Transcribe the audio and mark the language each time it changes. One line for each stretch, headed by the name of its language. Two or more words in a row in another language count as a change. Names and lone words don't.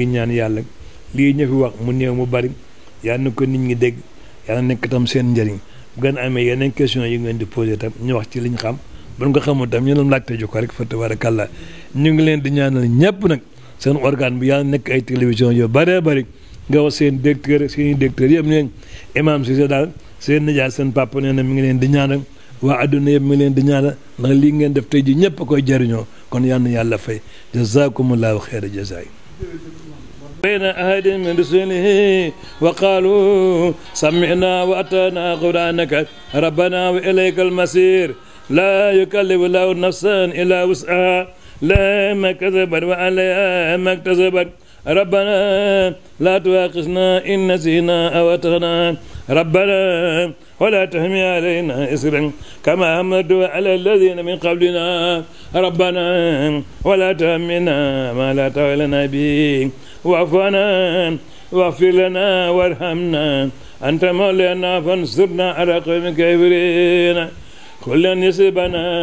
Wolof: ñaan yàlla lii ñu fi wax mu néew mu bari yàlla na ko nit ñi dégg yàlla nekk tam seen njëriñ bu gën amee yeneen question yi ngeen di posé tam ñu wax ci liñ xam bu nga xamul tam ñu doon laajte ju ko rek fa tabarakallah ñu ngi leen di ñaanal ñëpp nag seen organe bi yàlla nekk ay télévision yu bëree bëri nga wax seen directeur seen i directeurs yëpp neen Imam Cissé daal seen nijaay seen papa nee na mi ngi leen di ñaanal waa adduna yëpp mi ngi leen di ñaanal ndax lii ngeen def tey ji ñëpp a koy jëriñoo kon yal na yàlla fay
Arabic: جزاكم الله خيرا
Wolof: jazaay
Arabic: بين أحد من رسله وقالوا سمعنا وأطعنا قرآنك ربنا وإليك المصير لا يكلف الله نفسا إلا وسعها لها ما كسبت وعليها ما اكتسبت ربنا لا تؤاخذنا إن نسينا أو أخطأنا ربنا ولا تحمل علينا إصرا كما حملته على الذين من قبلنا ربنا ولا تحملنا ما لا طاقة لنا به واعف عنا واغفر لنا وارحمنا أنت مولانا فانصرنا على القوم الكافرين قل لن يصيبنا